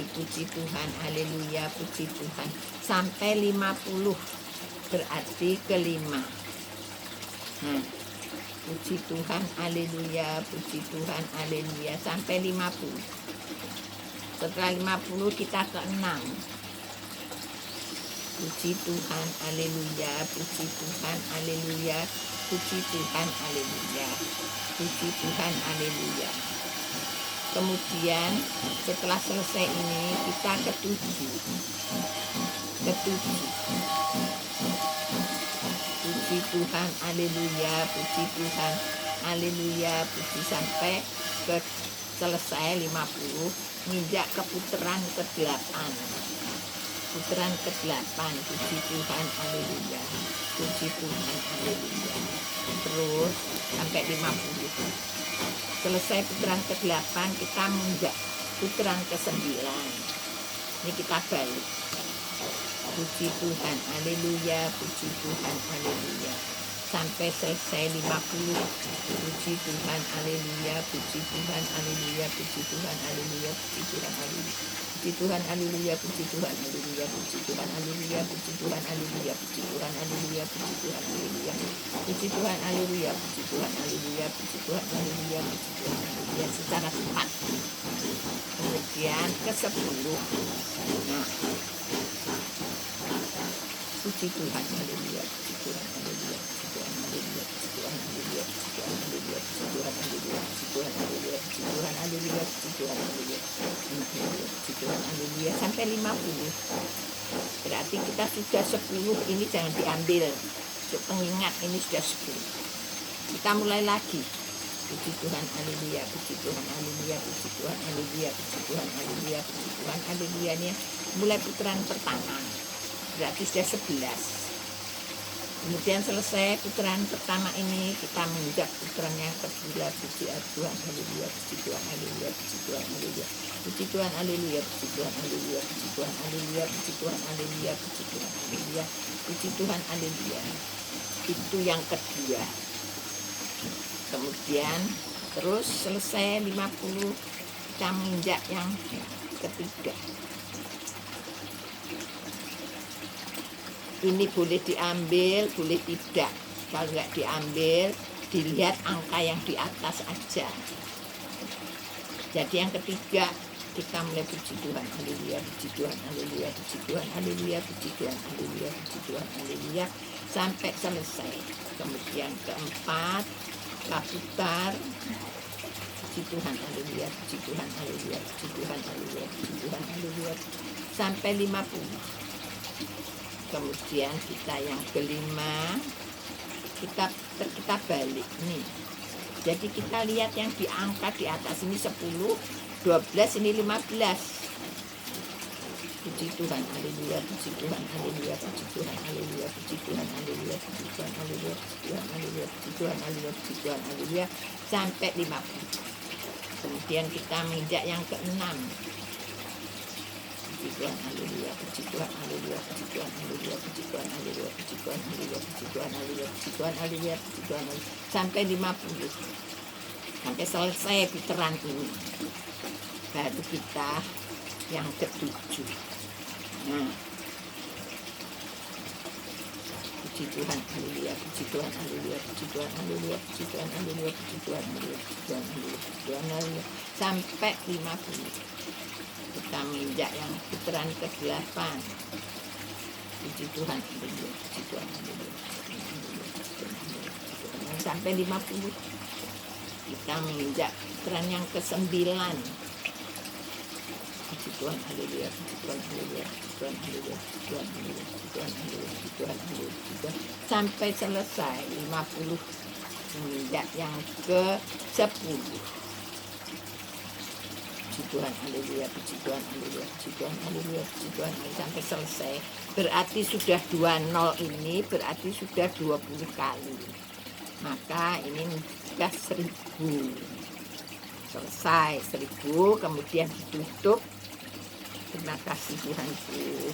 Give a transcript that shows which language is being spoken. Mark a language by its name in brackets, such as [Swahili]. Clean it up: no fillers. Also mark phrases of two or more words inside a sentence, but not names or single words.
[Indonesian] Puji Tuhan, haleluya, puji Tuhan, sampai 50, berarti kelima. Nah, puji Tuhan, haleluya, puji Tuhan, haleluya, sampai 50. Setelah 50 kita ke 6. Puji Tuhan, haleluya, puji Tuhan, haleluya, puji Tuhan, haleluya, puji Tuhan, haleluya. Kemudian setelah selesai ini kita ke 7. Puji Tuhan, haleluya, puji Tuhan, haleluya, puji, sampai ke selesai 50, nginjak ke putaran ke-8. Putaran ke-8, puji Tuhan, haleluya, puji Tuhan, haleluya. Terus sampai 50. Selesai putaran ke-8, kita menginjak putaran ke-9. Ini kita balik. Puji Tuhan, haleluya, puji Tuhan, haleluya, sampai selesai 50. Puji Tuhan, haleluya, puji Tuhan, haleluya, puji Tuhan, haleluya, puji Tuhan, haleluya. puji Tuhan, haleluya, puji Tuhan, haleluya, puji Tuhan, haleluya, puji Tuhan, haleluya, puji Tuhan, haleluya, puji Tuhan, haleluya, puji Tuhan, haleluya, puji Tuhan, haleluya, puji Tuhan, haleluya, puji Tuhan, haleluya, secara cepat. Kemudian ke-10. Nah, puji Tuhan, haleluya, puji Tuhan, haleluya, puji Tuhan, haleluya, puji Tuhan, haleluya, puji Tuhan, haleluya, puji Tuhan, haleluya, puji Tuhan, haleluya, puji Tuhan, haleluya, puji Tuhan, haleluya, puji Tuhan, haleluya, sampai 50. Berarti kita sudah 10, ini jangan diambil. Untuk pengingat ini sudah 10. Kita mulai lagi. Puji Tuhan, haleluya, puji Tuhan, haleluya, puji Tuhan, haleluya, puji Tuhan, haleluya, puji Tuhan, haleluya. Ini mulai putaran pertama. Berarti sudah 11. Kemudian selesai putaran pertama ini, kita menginjak putaran yang kedua. Puji Tuhan, haleluya, puji Tuhan, haleluya, puji Tuhan, haleluya, puji Tuhan, haleluya, puji Tuhan, haleluya, puji Tuhan, haleluya, puji Tuhan, haleluya, puji Tuhan, haleluya, puji Tuhan, haleluya. Itu yang kedua. Kemudian terus selesai 50, kita menginjak yang ketiga. Ini boleh diambil, boleh tidak. Kalau nggak diambil, dilihat angka yang di atas aja. Jadi yang ketiga, kita mulai puji Tuhan, haleluya, puji Tuhan, haleluya, puji Tuhan, haleluya, puji Tuhan, haleluya, puji Tuhan, haleluya, sampai selesai. Kemudian keempat, putar, puji Tuhan, haleluya, puji Tuhan, haleluya, puji Tuhan, haleluya, puji Tuhan, haleluya, sampai 50. Kemudian kita yang kelima, kita balik nih. Jadi kita lihat yang diangkat di atas ini 10, 12, ini 15. Puji Tuhan, haleluya, puji Tuhan, haleluya, puji Tuhan, haleluya, puji Tuhan, haleluya, puji Tuhan, haleluya, puji Tuhan, haleluya, puji Tuhan, haleluya, puji Tuhan, haleluya, sampai 50. Kemudian kita menginjak yang ke-6. Puji Tuhan, haleluya, puji Tuhan, haleluya, puji Tuhan, haleluya, puji Tuhan, haleluya, puji Tuhan, haleluya, puji Tuhan, haleluya, puji Tuhan, haleluya, puji Tuhan, sampai 50. Sampai selesai putaran ini. Baru kita yang ke-7. Nah, puji Tuhan, haleluya, puji Tuhan, haleluya, puji Tuhan, haleluya, puji Tuhan, haleluya, puji Tuhan, haleluya, puji Tuhan, haleluya, puji Tuhan, haleluya, sampai 50. Kita menginjak yang putaran ke-8. Puji Tuhan, haleluya, puji Tuhan, haleluya, sampai 50. Kita menginjak putaran yang ke-9. Puji Tuhan, haleluya, puji Tuhan, haleluya, puji Tuhan, haleluya, puji Tuhan, haleluya, puji Tuhan, haleluya, puji Tuhan, haleluya, puji Tuhan, sampai selesai 50. Menginjak yang ke-10. Puji Tuhan, haleluya, puji Tuhan, haleluya, puji Tuhan, haleluya, puji Tuhan, sampai selesai. Berarti sudah 20 ini, berarti sudah 20 kali. Maka ini sudah 1000. Selesai 1000, kemudian ditutup. Terima kasih Tuhanku.